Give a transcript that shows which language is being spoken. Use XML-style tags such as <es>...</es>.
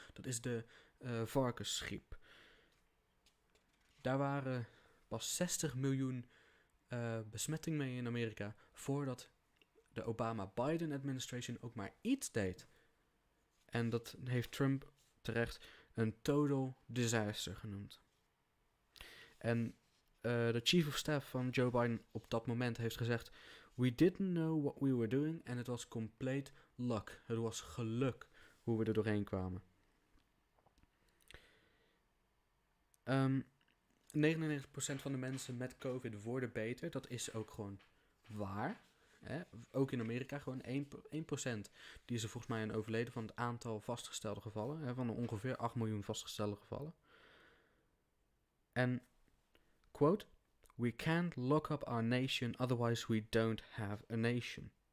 <nl>Dat is de varkensgriep. Daar waren pas 60 miljoen besmettingen mee in Amerika, voordat de Obama-Biden administration ook maar iets deed. En dat heeft Trump terecht een total disaster genoemd. En de chief of staff van Joe Biden op dat moment heeft gezegd,</nl> <en>we didn't know what we were doing and it was complete luck.</en> <nl>Het was geluk hoe we er doorheen kwamen. 99% van de mensen met COVID worden beter. Dat is ook gewoon waar. Hè? Ook in Amerika gewoon 1% die is er volgens mij aan overleden van het aantal vastgestelde gevallen. Hè? Van de ongeveer 8 miljoen vastgestelde gevallen.</nl> <en>En, quote, we can't lock up our nation, otherwise we don't have a nation.</en>